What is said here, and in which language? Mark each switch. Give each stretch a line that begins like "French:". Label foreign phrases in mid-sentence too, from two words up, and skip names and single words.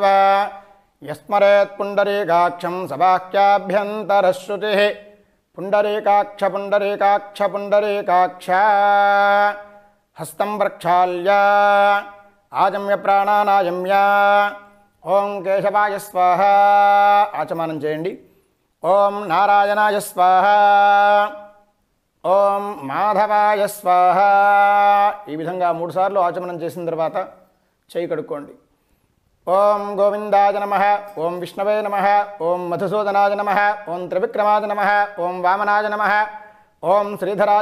Sanskrit: वा यस्मरेत् पुण्डरीकाक्षं सबाह्याभ्यन्तरश्रुतिः पुण्डरीकाक्ष पुण्डरीकाक्ष पुण्डरीकाक्ष हस्तं प्रक्षाल्य आजम्य प्राणानायम्य ॐ केशवाय स्वाहा आचमनं చేయండి ఓం నారాయణాయ స్వాహ ఓం మాధవాయ స్వాహ
Telugu: ఈ విధంగా 3 సార్లు ఆచమనం చేసిన తర్వాత చేయి కడుక్కోండి
Sanskrit: ఓం గోవిందాయ నమః ఓం విష్ణవే నమః ఓం మధుసూదనాయ నమః ఓం త్రివిక్రమాయ నమః ఓం వామనాయ నమః ఓం శ్రీధరాయ